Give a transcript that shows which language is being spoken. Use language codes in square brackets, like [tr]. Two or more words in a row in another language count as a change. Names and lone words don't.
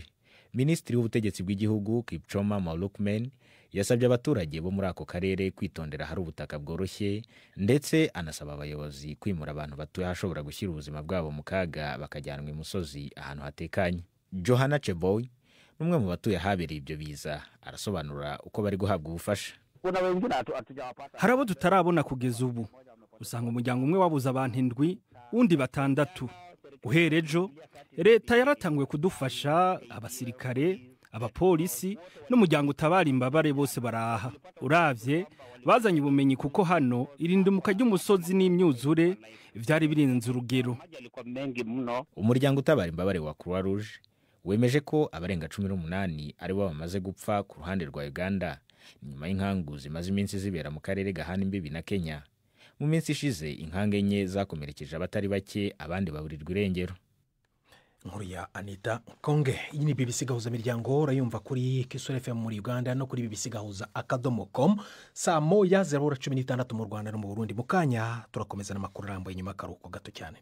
[rw] Minisitiri w'ubutegetsi bw'igihugu Kipchumba Murkomen yasabye abaturage bo muri ako karere kwitondera hari ubutaka bworoshye ndetse anasaba abayobozi kwimura abantu batuye hashobora gushyira ubuzima bwabo mu kaga bakajyanwa imusozi ahantu hatekanye. Johanna Cheboy umwe mu batuye habereye ibyo biza arasobanura uko bari guhabwa ubufasha. Hari abo tutarabona kugeza ubu. Usanga umuryango umwe wabuze abantu 7 undi 6. [rn] Uherejo leta yaratangwe kudufasha abasirikare, abapolisi n'umuryango utabara imbabare bose baraha. Uravye bazanye ubumenyi kuko hano irindumuka ry'umusozi n'imyuzure vyari birinze urugero. [rw] Umuryango utabara imbabare wa Croix Rouge wemeje ko abarenga 18 ari bo bamaze gupfa ku ruhande rwa Uganda nyuma y'inkangu zimaze iminsi zibera mu karere gahana imbibi na Kenya. mu minsi ishize inkanga enye zakomerekeje abatari bake abandi baburirwa irengero. Nkuru ya Anita Konge. Iyi ni BBC Gahuza Miryango, urayumva kuri Kisoro FM muri Uganda no kuri BBC Gahuza akadomo.com. Saa moya 0:16 mu Rwanda no mu Burundi. Mu kanya turakomeza n'amakuru arambuye nyuma y'akaruhuko gato cyane.